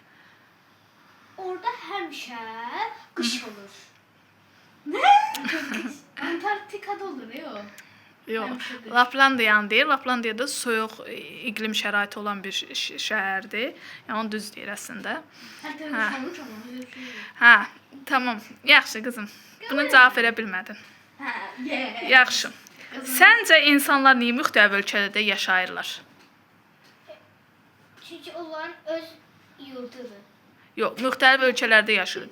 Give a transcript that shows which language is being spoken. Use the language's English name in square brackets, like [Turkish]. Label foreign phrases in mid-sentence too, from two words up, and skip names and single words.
[Azerbaijani] Orada həmişə qış olur. Antarktikada olur ya. Yox, Həmişə qış. Laplandiyanı deyir. Laplandiyada soyuq iqlim şəraiti olan bir şəhərdir. Yəni onu düz deyir əslində. Hətta Hə. [Turkish] sonuç ama öyle bir şey yok. [Azerbaijani] Hə, tamam. Yaxşı qızım. Buna cavab verə bilmədin. Ha, yeah. Yaxşı. Səncə insanlar niyə müxtəlif ölkələrdə yaşayırlar? Çünki onların öz yurdudur. Yox, müxtəlif ölkələrdə yaşayır.